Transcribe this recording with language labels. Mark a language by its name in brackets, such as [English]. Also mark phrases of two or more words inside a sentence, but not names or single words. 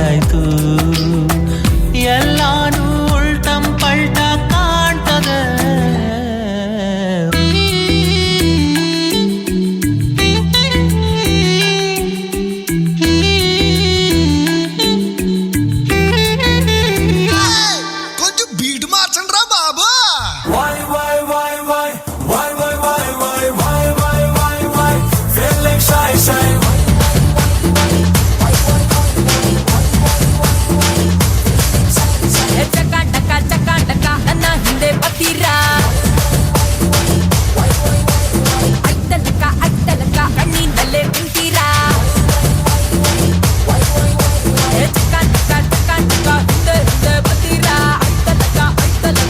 [Kannada] ಬಂತು ಎಲ್ಲಾನು ಉಲ್ಟಂ ಪಲ್ಟ ಕಾಣ್ತದೆ [Telugu] కొంచెం బీట్ మార్చండి రా బాబా [Kannada] ನನ್ನ ಹಿಂದೆ ಬತ್ತೀರಾ ಅಡ್ಡಲಕ್ಕ ಕಣ್ಣಿಂದಲೇ ಕುಂತೀರಾ ಹಿಂದೆ ಹಿಂದೆ ಬತ್ತೀರಾ ಅಡ್ಡಲಕ್ಕ